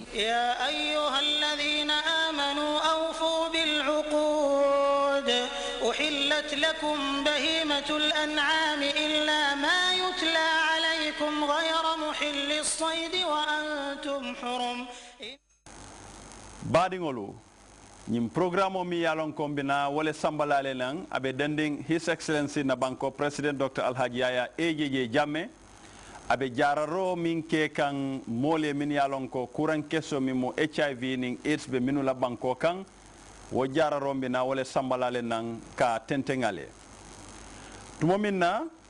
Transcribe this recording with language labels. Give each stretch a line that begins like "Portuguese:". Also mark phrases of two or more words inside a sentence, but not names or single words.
Arabic: يا أيها الذين آمنوا أوفوا بالعقود أحلت لكم بهيمة الأنعام إلا ما يتلى عليكم غير محل الصيد وأنتم حرم
Mandingo: Badingolu nyim programo mi yalon kombina wala sambalale nan abe dending
English: His Excellency
Mandingo: na banko President Dr. Alhaji Yaya AJJ Jammeh abe jararo min ke kan mole min yalon ko kuran keso mi mo HIV ning AIDS be minula banko kan wo jararo mbina wala sambalale nan ka tentengale tumo minna